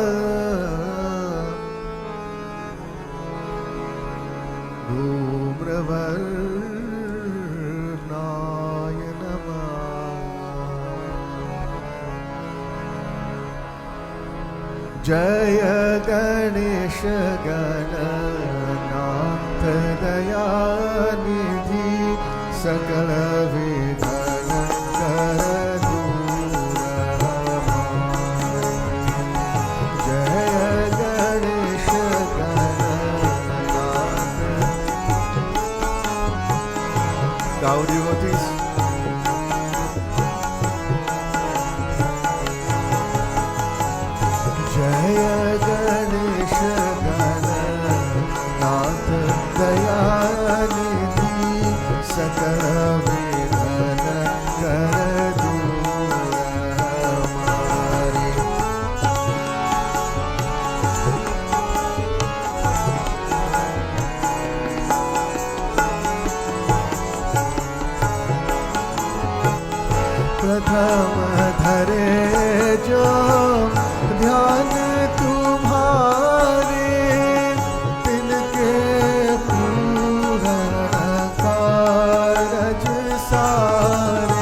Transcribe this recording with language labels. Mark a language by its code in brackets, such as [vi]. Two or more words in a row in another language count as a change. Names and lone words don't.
[hi] धूम्रवर्णाय नमः, जय गणेश गणनाथ दयानिधि, सकल विघ्न कर दूर हमारे, जय गणेश गणनाथ. [en] Now devotees, [hi] जय गणेश गणनाथ दयानिधि, सकल विघ्न कर दूर हमारे. प्रथम धरे जो ध्यान तुम्हारे, तिनके पूर्ण कारज सारे.